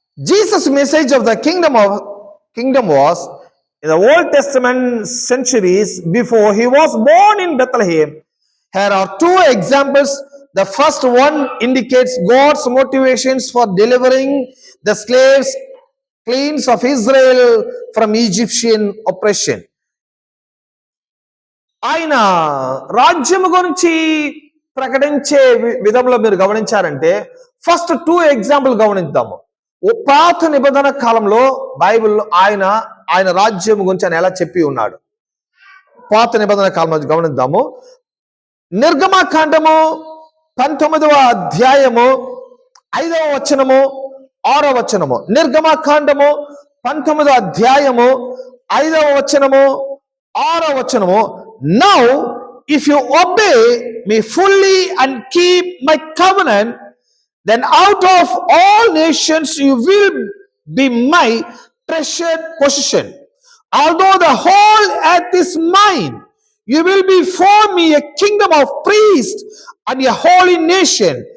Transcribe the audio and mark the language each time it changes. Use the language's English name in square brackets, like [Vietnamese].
[English] Jesus' message of the kingdom was in the Old Testament centuries before he was born in Bethlehem. Here are two examples. The first one indicates God's motivations for delivering the slaves cleans of Israel from Egyptian oppression. [Telugu] ఆయన రాజ్యం గురించి ప్రకటించే విధంలో మీరు గమనించారంటే first two example గమనిద్దాము. పాత నిబంధన కాలంలో బైబిల్లో ఆయన రాజ్యం గురించి ఆయన ఎలా చెప్పి ఉన్నాడు. పాత నిబంధన కాలంలో గమనిద్దాము. నిర్గమకాండము 19వ అధ్యాయము 5వ వచనము 6వ వచనము. నిర్గమకాండము 19వ అధ్యాయము 5వ వచనము 6వ వచనము. [English] Now if you obey me fully and keep my covenant, then out of all nations you will be my treasured possession. Although the whole earth is mine, you will be for me a kingdom of priests and a holy nation.